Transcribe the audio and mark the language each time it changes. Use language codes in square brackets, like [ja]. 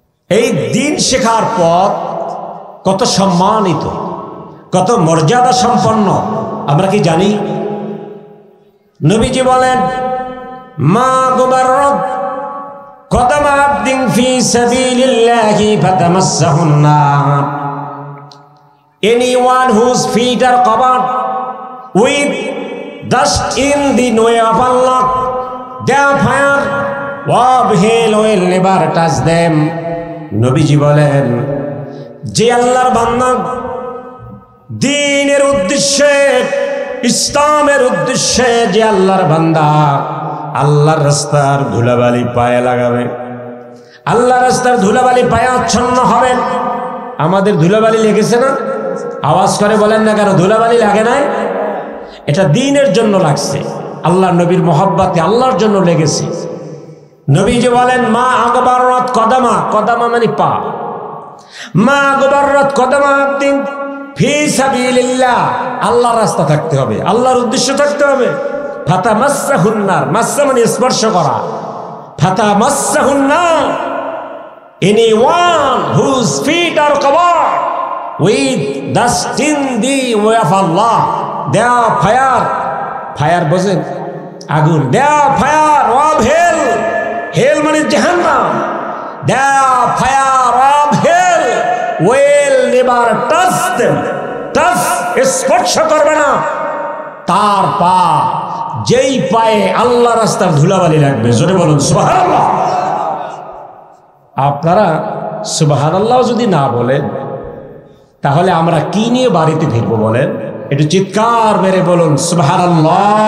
[bn] এই দিন শেখার পথ কত সম্মানিত, কত মর্যাদা সম্পন্ন আমরা কি জানি? নবীজি বলেন, [ar] মা গুবাররাত কদম আবদিন ফি সাবিলিল্লাহি ফাতামাসসাহুন নার। [en] Anyone whose feet are covered with dust in the way of Allah, their fire of hell will never touch them. [bn] নবীজি বলেন, যে আল্লাহর বান্দা দ্বীনের উদ্দেশ্যে, ইসলামের উদ্দেশ্যে যে আল্লাহর বান্দা আল্লাহর রাস্তার ধুলাবালি পায়ে লাগাবে, আল্লাহর রাস্তার ধুলাবালি পায়ে আচ্ছন্ন হবে। আমাদের ধুলাবালি লেগেছে না? আওয়াজ করে বলেন না কেন? ধুলাবালি লাগে নাই? এটা দ্বীনের জন্য লাগছে, আল্লাহর নবীর মহব্বতে আল্লাহর জন্য লেগেছে। নবীজি বলেন, [ar] মা আগবাররাত কদমা, কদমা [bn] মানে পা, [ar] মা আগবাররাত কদমা আবদিন ফি সাবিলিল্লাহ, [bn] আল্লাহর রাস্তা থাকতে হবে, আল্লাহর উদ্দেশ্য থাকতে হবে। [ar] ফাতামাসসাহুন নার, মাসসা [bn] মানে স্পর্শ করা, [ar] ফাতামাসসাহুন নার। [en] Anyone whose feet are covered with dust in the way of Allah, their fire, fire [bn] বোঝেন? আগুন, [en] their fire of hell, hell [bn] মানে জাহান্নাম, [en] their fire of hell will never touch them, touch [bn] স্পর্শ করবে না তার পা যেই পায়ে আল্লাহ রাস্তার ধুলাবালি লাগবে, জোরে বলুন সুবহানাল্লাহ। আপনারা সুবহানাল্লাহ যদি না বলেন তাহলে আমরা কি নিয়ে বাড়িতে ফিরবো বলেন? একটু চিৎকার মেরে বলুন সুবহানাল্লাহ।